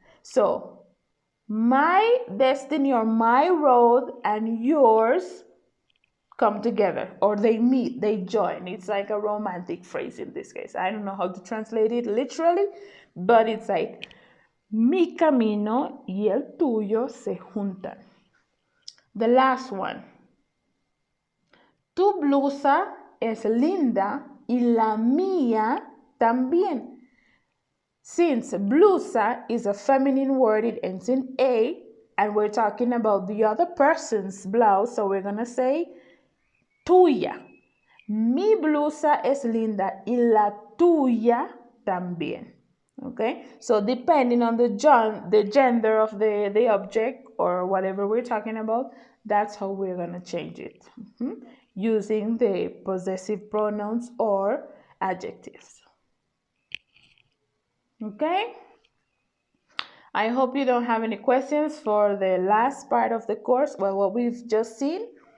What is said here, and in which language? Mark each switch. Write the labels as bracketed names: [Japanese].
[English] So my destiny, or my road, and yours come together, or they meet, they join. It's like a romantic phrase in this case. I don't know how to translate it literally, but it's like [Spanish] mi camino y el tuyo se juntan. [English] The last one, [Spanish] tu blusa es linda y la mía también. [English] Since blusa is a feminine word, it ends in A, and we're talking about the other person's blouse, so we're gonna say tuya. [Spanish] Mi blusa es linda y la tuya también. [English] Okay, so depending on the gender of the object or whatever we're talking about, that's how we're going to change it, using the possessive pronouns or adjectives. Okay, I hope you don't have any questions for the last part of the course, well, what we've just seen.